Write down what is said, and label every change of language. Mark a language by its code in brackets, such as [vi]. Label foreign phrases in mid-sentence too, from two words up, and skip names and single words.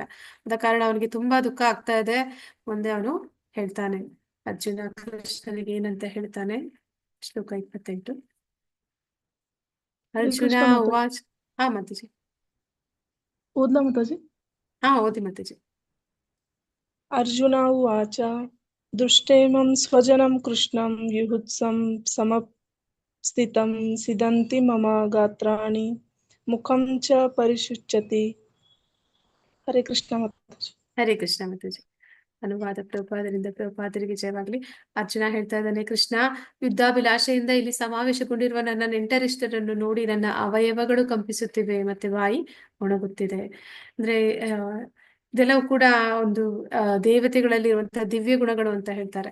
[kn] ಆದ ಕಾರಣ ಅವನಿಗೆ ತುಂಬಾ ದುಃಖ ಆಗ್ತಾ ಇದೆ. ಮುಂದೆ ಅವನು ಹೇಳ್ತಾನೆ, ಅರ್ಜುನ ಕೃಷ್ಣನಿಗೆ ಏನಂತ ಹೇಳ್ತಾನೆ. ಶ್ಲೋಕ 28 [sa] ಅರ್ಜುನ ಉವಾಚ. [kn] ಹಾ ಮಾತಾಜಿ. ಓದ್ಲಾ ಮಾತಾಜಿ? ಹಾ ಓದಿ ಮಾತಾಜಿ. [sa] ಅರ್ಜುನ ಉವಾಚ ದೃಷ್ಟೇಮಂ ಸ್ವಜನಂ ಕೃಷ್ಣಂ ಯುಹುತ್ಸಂ ಸಮಸ್ಥಿತಂ ಸಿದಂತಿ ಮಮ ಗಾತ್ರಾಣಿ ಮುಖಂ ಚ ಪರಿಶುಚ್ಯತಿ. [kn] ಹರೇ ಕೃಷ್ಣ ಮಾತಾಜಿ. ಹರೇ ಕೃಷ್ಣ ಮಾತಾಜಿ. ಅನುವಾದ ಪ್ರಭುಪಾದರಿಗೆ ಜಯವಾಗ್ಲಿ. ಅರ್ಜುನ ಹೇಳ್ತಾ ಇದ್ದಾನೆ, ಕೃಷ್ಣ, ಯುದ್ಧಾಭಿಲಾಷೆಯಿಂದ ಇಲ್ಲಿ ಸಮಾವೇಶಗೊಂಡಿರುವ ನನ್ನ ನೆಂಟರಿಷ್ಟರನ್ನು ನೋಡಿ ನನ್ನ ಅವಯವಗಳು ಕಂಪಿಸುತ್ತಿವೆ, ಮತ್ತೆ ಬಾಯಿ ಒಣಗುತ್ತಿದೆ. ಅಂದ್ರೆ ಇದೆಲ್ಲವೂ ಕೂಡ ಒಂದು ದೇವತೆಗಳಲ್ಲಿ ಇರುವಂತಹ ದಿವ್ಯ ಗುಣಗಳು ಅಂತ ಹೇಳ್ತಾರೆ.